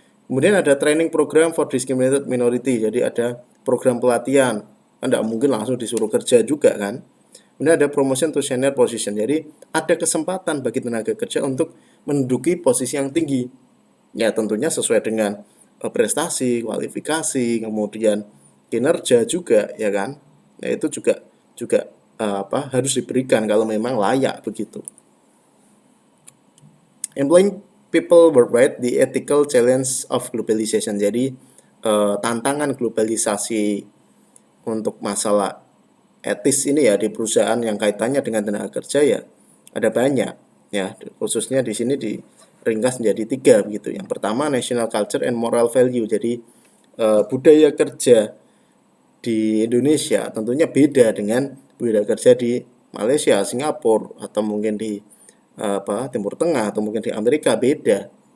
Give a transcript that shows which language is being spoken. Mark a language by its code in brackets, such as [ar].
[id] Kemudian ada [en] training program for discriminated minority. [id] Jadi ada program pelatihan. Enggak mungkin langsung disuruh kerja juga kan? Kemudian ada [en] promotion to senior position. [id] Jadi ada kesempatan bagi tenaga kerja untuk menduduki posisi yang tinggi. Ya tentunya sesuai dengan prestasi, kualifikasi, kemudian kinerja juga, ya kan? Nah itu juga juga harus diberikan kalau memang layak begitu. [en] Employing people worldwide, the ethical challenge of globalization. [id] Jadi tantangan globalisasi untuk masalah etis ini ya di perusahaan yang kaitannya dengan tenaga kerja ya ada banyak ya, khususnya di sini diringkas menjadi 3 begitu. Yang pertama [en] national culture and moral value. [id] Jadi budaya kerja di Indonesia tentunya beda dengan budaya kerja di Malaysia, Singapura atau mungkin di Timur Tengah atau mungkin di Amerika, beda.